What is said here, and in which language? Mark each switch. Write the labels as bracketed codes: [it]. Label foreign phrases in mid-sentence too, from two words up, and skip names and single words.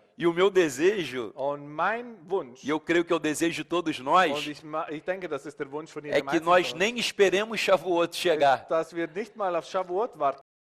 [pt] E o meu desejo, [de] Und mein Wunsch, [pt] e eu creio que é o desejo de todos nós, [de] und ich denke, das ist der Wunsch von [pt] é [de] jedem [pt] que [de] Einzelnen [pt] nós [de] von uns, [pt] nem esperemos Shavuot chegar. [de] dass wir nicht mal auf Shavuot warten